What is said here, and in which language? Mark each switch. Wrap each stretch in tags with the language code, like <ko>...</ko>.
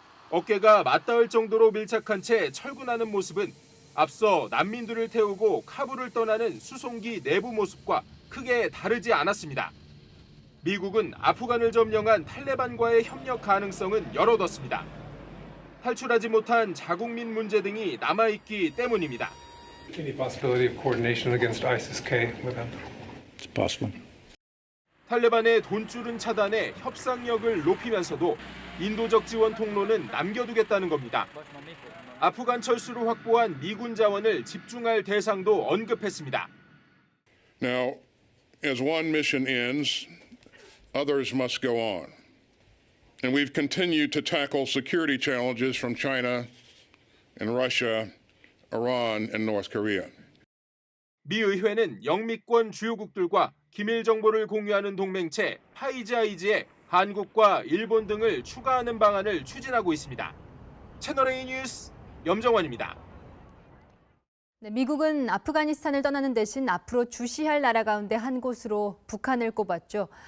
<ko>어깨가 맞닿을 정도로 밀착한 채 철군하는 모습은 앞서 난민들을 태우고 카불을 떠나는 수송기 내부 모습과 크게 다르지 않았습니다. 미국은 아프간을 점령한 탈레반과의 협력 가능성은 열어뒀습니다. 탈출하지 못한 자국민 문제 등이 남아있기 때문입니다.</ko> <en>Any possibility of coordination against ISIS-K with them? It's possible.</en> <ko>탈레반의 돈줄은 차단해 협상력을 높이면서도 인도적 지원 통로는 남겨두겠다는 겁니다. 아프간 철수로 확보한 미군 자원을 집중할 대상도 언급했습니다.</ko> <en>Now, as one mission ends, others must go on. And we've continued to tackle security challenges from China and Russia, Iran and North Korea.</en> <ko>미 의회는 영미권 주요국들과 기밀 정보를 공유하는 동맹체 파이즈 아이즈에 한국과 일본 등을 추가하는 방안을 추진하고 있습니다. 채널A 뉴스 염정원입니다. 네, 미국은 아프가니스탄을 떠나는 대신 앞으로 주시할 나라 가운데 한 곳으로 북한을 꼽았죠.</ko>